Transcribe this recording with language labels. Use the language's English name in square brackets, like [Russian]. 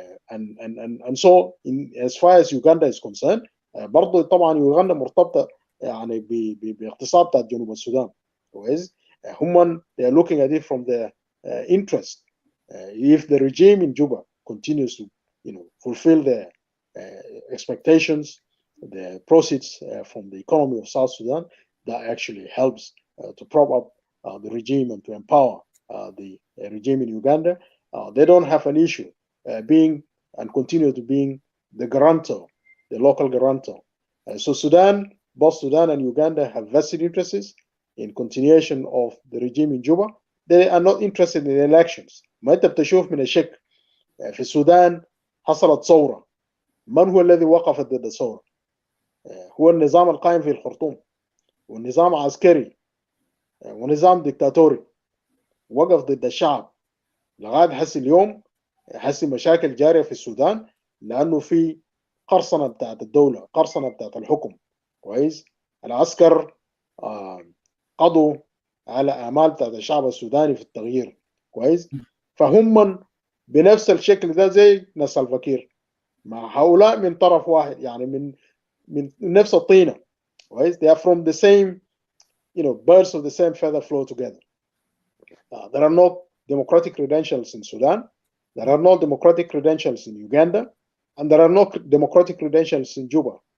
[English] And so as far as Uganda is concerned, [Arabic] برضو طبعا يوغندا مرتبطة يعني باقتصاد بتاع جنوب السودان كويس. [English] they are looking at it from the interest. If the regime in Juba continues to fulfill the expectations, the proceeds from the economy of South Sudan, that actually helps to prop up the regime and to empower the regime in Uganda. They don't have an issue being and continue to being the guarantor, the local guarantor. So both Sudan and Uganda have vested interests in continuation of the regime in Juba. They are not interested in elections. [Arabic] ما انت بتشوف من الشك في السودان حصلت ثورة. من هو الذي وقف ضد الثورة؟ هو النظام القائم في الخرطوم، والنظام عسكري ونظام ديكتاتوري وقف ضد الشعب. لغاية حسي اليوم حسي مشاكل جارية في السودان لأنه في قرصنة بتاعت الدولة، قرصنة بتاعت الحكم كويس. العسكر قضوا على آمال بتاعت الشعب السوداني في التغيير كويس. فهم بنفس الشكل ده زي ناس الفكير مع هؤلاء من طرف واحد، يعني من نفس الطينة كويس. [English] They are from the same, birds of the same feather flow together. There are no democratic credentials in Sudan. There are no democratic credentials in Uganda, and there are no democratic credentials in Juba.